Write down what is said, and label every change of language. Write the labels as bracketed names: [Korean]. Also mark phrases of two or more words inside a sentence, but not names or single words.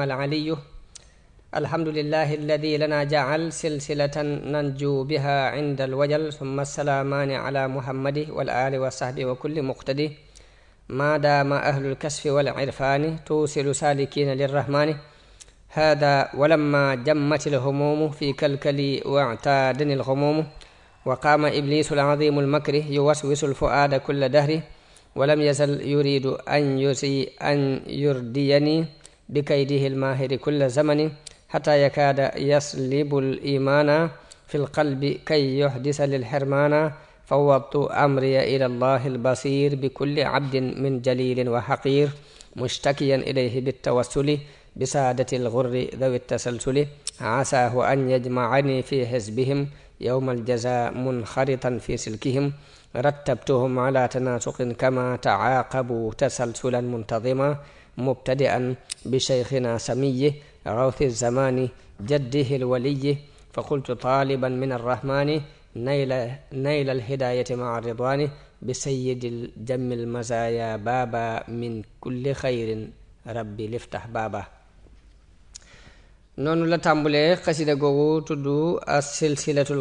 [Arabic] العلي الحمد لله الذي لنا جعل سلسلة ننجو بها عند الوجل ثم السلامان على محمد والآل وصحب وكل مقتدي ما دام أهل الكشف والعرفان توصل سالكين للرحمن هذا ولما جمت الهموم في كلكلي واعتادني الهموم وقام إبليس العظيم المكر يوسوس الفؤاد كل دهر ولم يزل يريد أن يرديني بكيده الماهر كل زمان حتى يكاد يسلب الإيمان في القلب كي يخدش للحرمان فوضت أمري إلى الله البصير بكل عبد من جليل وحقير مشتكيا إليه بالتوسل بسادة الغر ذوي تسلسل عساه أن يجمعني في حزبهم يوم الجزاء منخرطا في سلكهم رتبتهم على تناسق كما تعاقبوا تسلسلا منتظما مبتدئا بشيخنا سامي روض زمان جده الولي فقلت طالبا من الرحمن نيل الهداية مع رضوان بسيد الجم المزايا بابا من كل خير ربي افتح بابا [Wolof] noonu la tàmbulee xasida googu tudd [Arabic] السلسلة